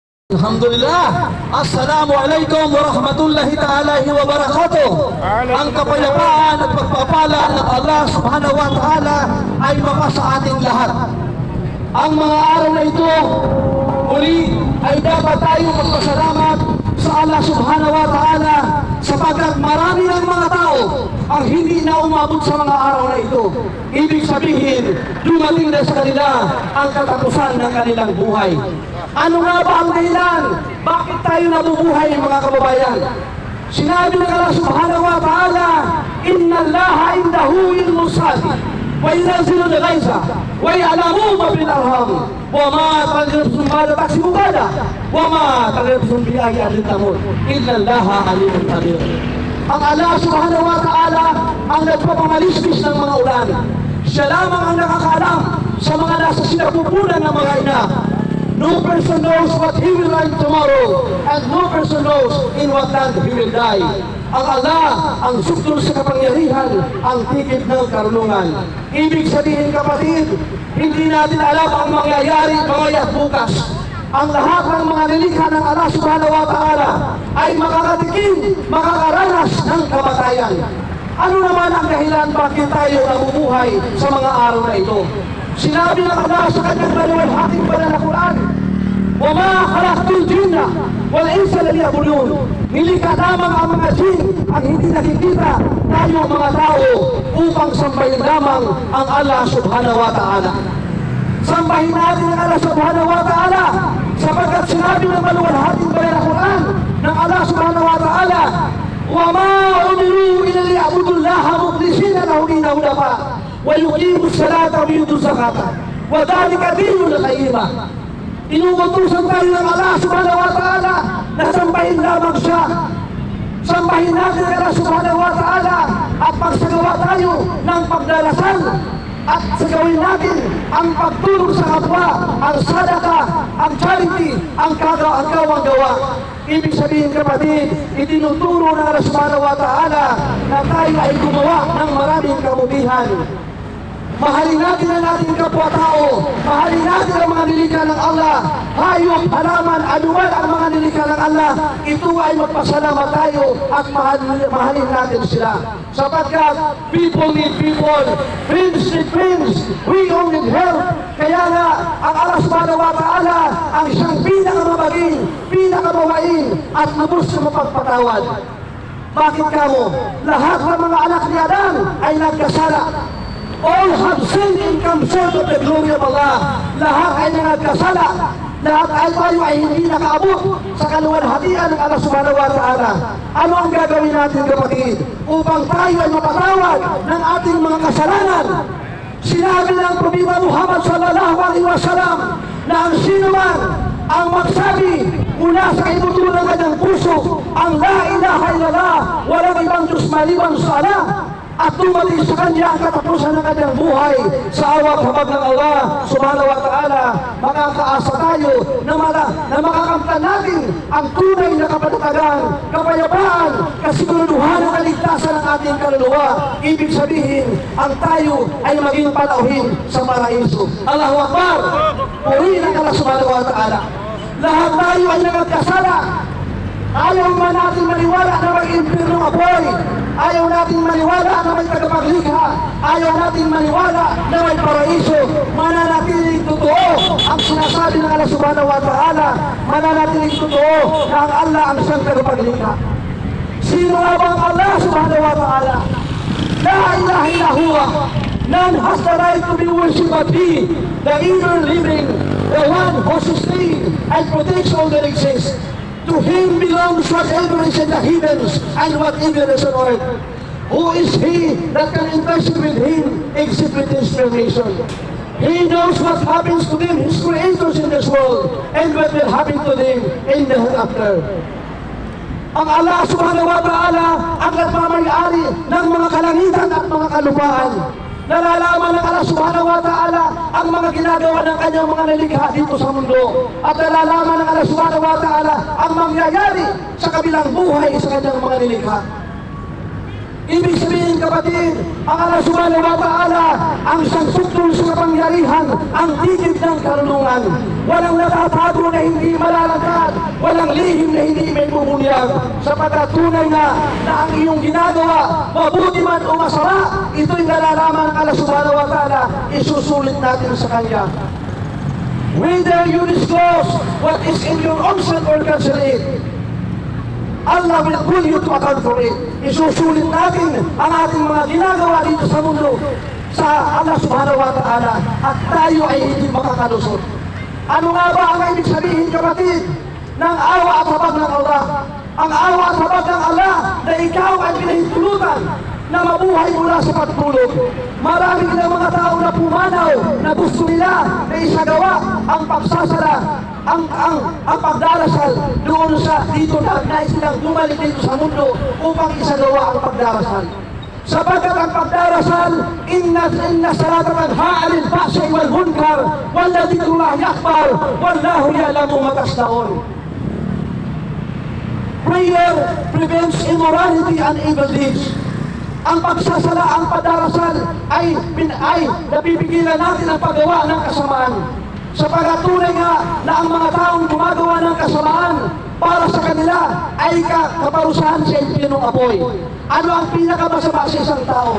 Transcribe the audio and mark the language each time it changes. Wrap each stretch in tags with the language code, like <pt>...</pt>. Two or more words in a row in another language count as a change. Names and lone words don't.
<ar>Alhamdulillah. السلام عليكم ورحمة الله تعالى وبركاته.</ar> <tl>Ang kapayapaan at pagpapala ng Allah</tl> <ar>سبحانه وتعالى</ar> <tl>ay mapasa ating lahat. Ang mga araw na ito, muli ay dapat tayo magpasalamat sa Allah</tl> <ar>سبحانه وتعالى</ar> <tl>sapagkat marami ng mga tao ang hindi na umabot sa mga araw na ito. Ibig sabihin, dumating na sa kanila ang katapusan ng kanilang buhay. Ano nga ba ang dahilan? Bakit tayo nabubuhay, mga kababayan? Sinabi ng</tl> <ar>الله سبحانه وتعالى، إن الله عنده علم الساعة وينزل الغيث ويعلم ما في الأرحام وما تدري نفس ما تكسب غدا وما تدري نفس بأي أرض تموت إلا الله عليم قدير.</ar> <tl>Ang Allah</tl> <ar>سبحانه وتعالى</ar> <tl>ang nagpapamalismis ng mga ulan. Siya lamang ang nakakaalam sa mga nasa sinapupunan ng mga ina.</tl> <en>No person knows what he will write tomorrow, and no person knows in what land he will die.</en> <tl>Ang Allah, ang sukdol sa kapangyarihan, ang tigid ng karunungan. Ibig sabihin, kapatid, hindi natin alam ang mangyayari mamaya bukas. Ang lahat ng mga nilikha ng Allah</tl> <ar>سبحانه وتعالى</ar> <tl>ay makakatikim, makakaranas ng kamatayan. Ano naman ang dahilan bakit tayo nabubuhay sa mga araw na ito? Sinabi ng Allah sa kanyang maluwalhating banal na Quran,</tl> <ar>وَمَا خَلَقْتُ الْجِنَّ وَالْإِنسَ لِيَعْبُدُونِ.</ar> <tl>Nilikha lamang ang mga jin ang hindi nakikita, tayo mga tao, upang sambahin lamang ang Allah</tl> <ar>سبحانه وتعالى.</ar> <tl>Sambahin natin ang</tl> <ar>الله سبحانه وتعالى</ar> <tl>sapagkat sinabi ng maluwalhating banal na Quran ng</tl> <ar>الله سبحانه وتعالى, وَمَا أُمِرُوا إِلَّا لِيَعْبُدُوا اللَّهَ مُخْلِصِينَ لَهُ الدِّينَ حُنَفَاءَ وَيُقِيمُوا الصَّلَاةَ وَيُؤْتُوا الزَّكَاةَ وَذَلِكَ دِينُ الْقَيِّمَةِ.</ar> <tl>Inuutusan tayo ng Allah</tl> <ar>سبحانه وتعالى</ar> <tl>na sambahin lamang siya. Sambahin natin ang Allah</tl> <ar>سبحانه وتعالى</ar> <tl>at pagsagawa tayo ng pagdarasal at sagawin natin ang pagtulong sa kapwa, ang sadaka, ang charity, ang kagawang gawa. Ibig sabihin, kapatid, itinuturo ng Allah</tl> <ar>سبحانه وتعالى</ar> <tl>na tayo ay gumawa ng maraming kabutihan. Mahalin natin ang ating kapwa-tao. Mahalin natin ang mga nilikha ng Allah. Hayop, halaman, anuman ang mga nilikha ng Allah. Ito ay magpasalamat tayo at mahalin natin sila.</tl> <en>Sapagkat people need people, friends need friends, we all need help.</en> <tl>Kaya nga, ang Allah</tl> <ar>سبحانه وتعالى</ar> <tl>ang siyang pinakamabaging, pinakamawain at lubos na mapagpatawad. Bakit kamo? Lahat ng mga anak ni Adam ay nagkasala.</tl> <en>All have sinned and come short of the glory of Allah.</en> <tl>Lahat ay nagkasala. Lahat ay tayo ay hindi nakaabot sa kaluwalhatian ng Allah</tl> <ar>سبحانه وتعالى.</ar> <tl>Ano ang gagawin natin, kapatid, upang tayo ay mapatawad ng ating mga kasalanan? Sinabi ng Propeta Muhammad</tl> <ar>صلى الله عليه وسلم</ar> <tl>na ang sino man ang magsabi mula sa kaibuturan ng kanyang puso ang</tl> <ar>لا إله إلا الله,</ar> <tl>walang ibang Diyos maliban sa Allah, at dumating sa kanya ang katapusan ng kanyang buhay sa awat habag ng Allah</tl> <ar>سبحانه وتعالى,</ar> <tl>makakaasa tayo na makakamtan natin ang tunay na kapanatagan, kapayapaan, kasiguraduhan ng kaligtasan ng ating kaluluwa. Ibig sabihin, ang tayo ay maging panauhin sa paraiso.</tl> <ar>الله أكبر!</ar> <tl>Purihin ang Allah</tl> <ar>سبحانه وتعالى.</ar> <tl>Lahat tayo ay nagkasala. Ayaw man natin maniwala na may impyernong apoy. Ayaw natin maniwala na may tagapaglikha. Ayaw natin maniwala na may paraiso. Mananatiling totoo ang sinasabi ng Allah</tl> <ar>سبحانه وتعالى.</ar> <tl>Mananatiling totoo na ang Allah ang siyang tagapaglikha. Sino nga bang</tl> <ar>الله سبحانه وتعالى؟ لا إله إلا هو.</ar> <en>None has the right to be worshipped but He, the eternal living, the one who sustains and protects all that exists. To Him belongs whatever is in the heavens and whatever is on earth. Who is He that can entrust with Him except with His permission? He knows what happens to them, His creators in this world, and what will happen to them in the hereafter.</en> <tl>Ang Allah</tl> <ar>سبحانه وتعالى</ar> <tl>ang nagmamayari ng mga kalangitan at mga kalupaan. Nalalaman ng Allah</tl> <ar>سبحانه وتعالى</ar> <tl>ang mga ginagawa ng kanyang mga nilikha dito sa mundo. At nalalaman ng Allah</tl> <ar>سبحانه وتعالى</ar> <tl>ang mangyayari sa kabilang buhay sa kanyang mga nilikha. Ibig sabihin kapatid, ang Allah</tl> <ar>سبحانه وتعالى</ar> <tl>ang siyang suktol sa kapangyarihan, ang tigib ng karunungan. Walang natatago na hindi malalagad, walang lihim na hindi may bumunyag. Sapagkat tunay na ang iyong ginagawa, mabuti man o masama, ito'y nalalaman ng Allah</tl> <ar>سبحانه وتعالى,</ar> <tl>isusulit natin sa Kanya.</tl> <en>Whether you disclose what is in your own self or cancel it, Allah will pull you to account for it.</en> <tl>Isusulit natin ang ating mga ginagawa dito sa mundo sa Allah</tl> <ar>سبحانه وتعالى</ar> <tl>at tayo ay hindi makakalusot. Ano nga ba ang ibig sabihin kapatid ng awa at habag ng Allah? Ang awa at habag ng Allah na ikaw ay pinahintulutan na mabuhay mula sa pagtulog. Marami ng mga tao na pumanaw na gusto nila na isagawa ang pagsasala, ang pagdarasal doon sa dito na nais nilang bumalik dito sa mundo upang isagawa ang pagdarasal. Sapagkat ang pagdarasal,</tl> <ar>إن الصلاة تنهى عن الفحشاء والمنكر ولذكر الله أكبر والله يعلم ما تصنعون.</ar> <en>Prayer prevents immorality and evil deeds.</en> <tl>Ang pagsasala, ang padarasal ay napipigilan natin ang paggawa ng kasamaan. Sapagkat tunay nga na ang mga taong gumagawa ng kasamaan para sa kanila ay kaparusahan sa impyernong apoy. Ano ang pinakamasama sa isang tao?</tl>